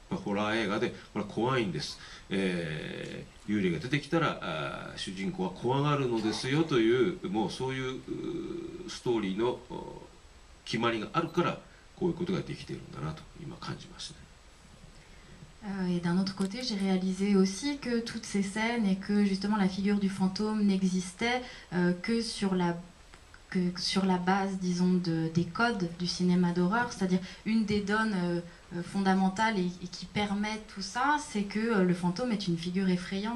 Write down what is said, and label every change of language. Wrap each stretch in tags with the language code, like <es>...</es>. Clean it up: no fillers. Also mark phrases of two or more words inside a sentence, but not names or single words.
<ja>ホラー映画でこれは怖いんです、幽霊が出てきたら主人公は怖がるのですよという、もうそういうストーリーの決まりがあるからこういうことができているんだなと今感じましたね。</ja> <fr>Et d'un autre côté, j'ai réalisé aussi que toutes ces scènes et que justement la figure du fantôme n'existait que sur la base, disons, des codes du cinéma d'horreur, c'est-à-dire une des donnes fondamentales et qui permet tout ça, c'est que le fantôme est une figure effrayante.</fr>